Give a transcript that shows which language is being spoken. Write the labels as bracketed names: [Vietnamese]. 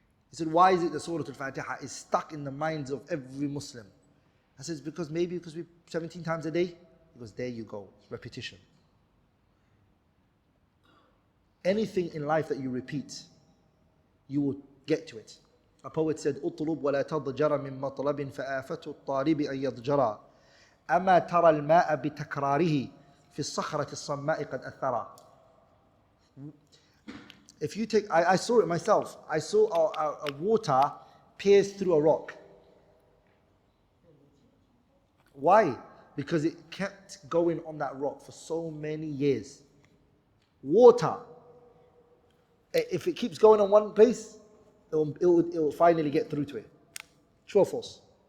[English] He said, why is it that Surah Al-Fatiha is stuck in the minds of every Muslim? I said, it's because we 17 times a day? He goes, there you go, repetition. Anything in life that you repeat, you will get to it. A poet said, [Arabic] اطلب ولا تضجر من مطلب فآفة الطالب أن يضجر أما ترى الماء بتكراره في الصخرة الصماء قد أثرا. [English] If you take, I saw it myself. I saw a water pierce through a rock. Why? Because it kept going on that rock for so many years. Water, if it keeps going on one place, it will finally get through to it. True or false?